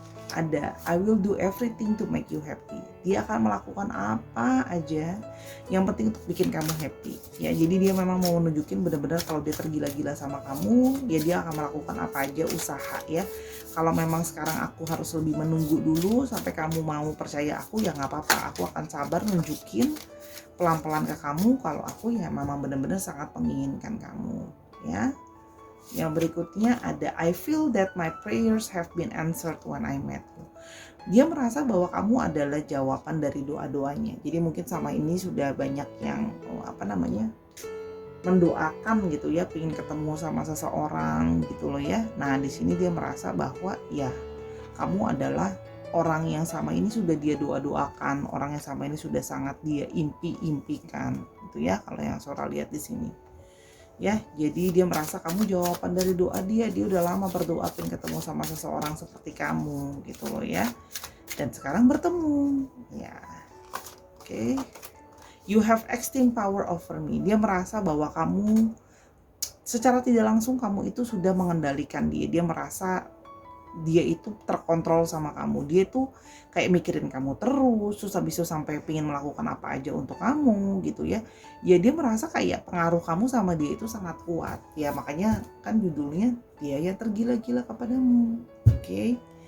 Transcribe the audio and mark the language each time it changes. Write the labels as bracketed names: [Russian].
[English] Ada, I will do everything to make you happy. [Indonesian] Dia akan melakukan apa aja yang penting untuk bikin kamu happy ya. Jadi dia memang mau nunjukin benar-benar kalau dia tergila-gila sama kamu ya, dia akan melakukan apa aja usaha ya. Kalau memang sekarang aku harus lebih menunggu dulu sampai kamu mau percaya aku ya nggak apa-apa, aku akan sabar nunjukin pelan-pelan ke kamu kalau aku ya memang benar-benar sangat menginginkan kamu ya. Yang berikutnya ada, [English] I feel that my prayers have been answered when I met you. [Indonesian] Dia merasa bahwa kamu adalah jawaban dari doa-doanya. Jadi mungkin sama ini sudah banyak yang mendoakan gitu ya, pengen ketemu sama seseorang gitu loh ya. Nah di sini dia merasa bahwa ya kamu adalah orang yang sama ini sudah dia doa-doakan, orang yang sama ini sudah sangat dia impi-impikan gitu ya. Kalau yang Sora lihat di sini. Ya, jadi dia merasa kamu jawaban dari doa dia udah lama berdoa pengen ketemu sama seseorang seperti kamu gitu loh ya. Dan sekarang bertemu ya. Oke. [English] You have extreme power over me. [Indonesian] Dia merasa bahwa kamu secara tidak langsung kamu itu sudah mengendalikan dia. Dia merasa dia itu terkontrol sama kamu. Dia tuh kayak mikirin kamu terus habis itu sampai pengen melakukan apa aja untuk kamu gitu ya. Ya dia merasa kayak pengaruh kamu sama dia itu sangat kuat ya, makanya kan judulnya dia yang tergila-gila kepadamu. Oke.